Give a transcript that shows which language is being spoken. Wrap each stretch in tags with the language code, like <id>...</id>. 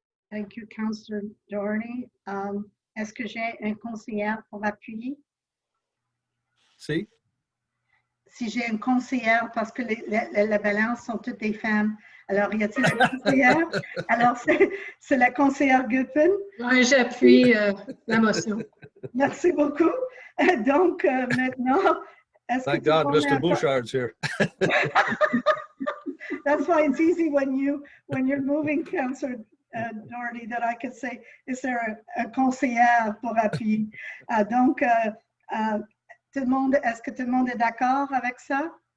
<en>Thank you, Councillor Doherty.</en> <fr>Est-ce que j'ai un conseiller pour appuyer?</fr> <en>See?</en> <fr>Si j'ai une conseillère, parce que la balance sont toutes des femmes. Alors, y a-t-il une conseillère? Alors, c'est la conseillère Guppen. Oui, j'appuie la motion. Merci beaucoup. Donc, maintenant, est-ce que</fr> <en>Thank God Mr. Bouchard's here. That's why it's easy when you're moving, Councillor Doherty, that I could say, is there</en> <fr>un conseillère pour appuyer? Donc, tout le monde, est-ce que tout le monde est d'accord avec ça?</fr>